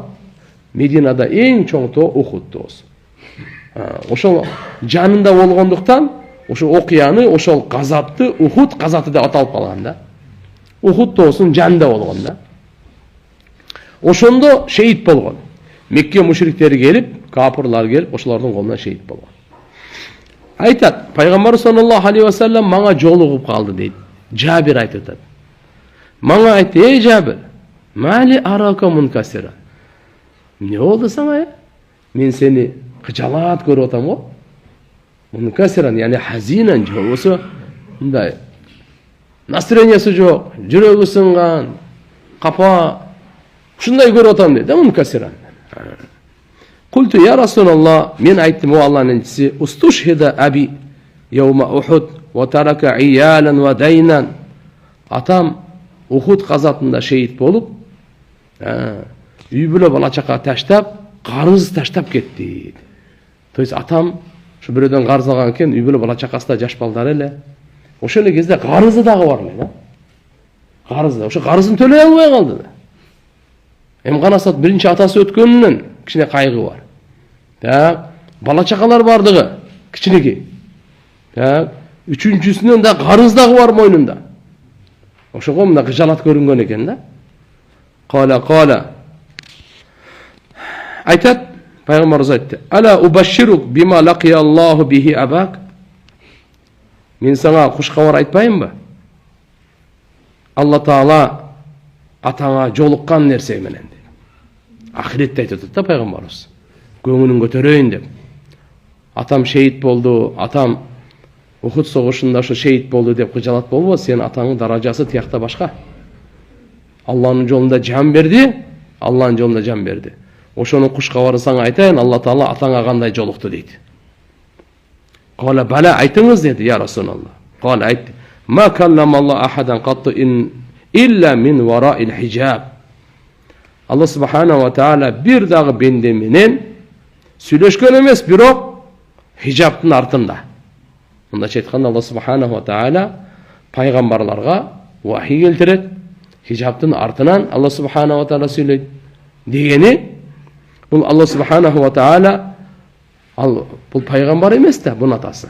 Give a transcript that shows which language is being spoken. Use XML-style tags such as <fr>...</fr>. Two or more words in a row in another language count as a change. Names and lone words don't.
<ky>Мединада эң чоң тоо Ухуд тоосу. Ошол жанында болгондуктан ошо окуяны, ошол газатты Ухуд газаты деп аталып калган да. Ухуд тоосунун жанында болгон да. Ошондо шейит болгон. Мекке мушриктери келип, капырлар келип, ошолордун колунан шейит болгон. Айтат, пайгамбар</ky> <ar>صلى الله عليه وسلم</ar> <ky>мага жолугуп калды дейт. Жабир айтат. Мага айтты,</ky> <ar>يا جابر ما لي أراك منكسرا.</ar> <ky>Эмне болду сага? Мен сени кыжалат көрүп атам го.</ky> <ar>منكسرا يعني حزينا</ar> <ky>жобосу мындай настроениясы жок, жүрөгү сынган, капа, ушундай көрүп атам дейт, мункасиран.</ky> <ar>قلت يا رسول الله,</ar> <ky>мен айттым, о Аллахнын элчиси,</ky> <ar>استشهد أبي يوم أحد وترك عيالا ودينا.</ar> <ky>Атам Ухуд газатында шейит болуп, үй бүлө бала чака таштап, карыз таштап кетти.</ky> <ru>То есть</ru> <ky>атам ушу бирөөдөн карыз алган экен, үй бүлө бала чакасы да жаш балдар эле. Ошол эле кезде карызы дагы бар эле, да? Карызы, ошо карызын төлөй албай калды. Эмганасат биринчи атасы өткөнүнөн кичине кайгы бар. Так, бала чакалар бардыгы кичинеги. Так, үчүнчүсүнөн да карыз дагы бар мойнунда. Ошого мына кыжалат көрүнгөн экен да. Кала. Айтат, пайгамбарыбыз айтты.</ky> <ar>ألا أبشرك بما لقي الله به أباك.</ar> <ky>Мен сага куш кабар айтпайынбы? Алла Таала атаңа жолуккан нерсе менен. Ахиретте айтат да пайгамбарыбыз. Көңүлүн көтөрөйүн деп. Атам шейит болду, атам Ухуд согушунда ошо шейит болду деп кыжалат болбо, сен атаңдын даражасы тиякта башка. Алланын жолунда жан берди, Алланын жолунда жан берди. Ошонун куш кабарын сага айтайын, Алла Таала атаңа кандай жолукту дейт.</ky> <ar>قال بلى</ar> <ky>айтыңыз деди,</ky> <ar>يا رسول الله.</ar> <ky>Кала айтты.</ky> <ar>ما كلم الله أحدا قط إلا من وراء حجاب.</ar> <ky>Алла</ky> <ar>سبحانه وتعالى</ar> <ky>бир дагы бенде менен сүйлөшкөн эмес, бирок хижабтын артында. Мындайча айтканда Алла</ky> <ar>سبحانه وتعالى</ar> <ky>пайгамбарларга вахий келтирет, хижабтын артынан Алла</ky> <ar>سبحانه وتعالى</ar> <ky>сүйлөйт. Дегени бул Алла</ky> <ar>سبحانه وتعالى</ar> <ky>бул пайгамбар эмес да, бунун атасы.</ky>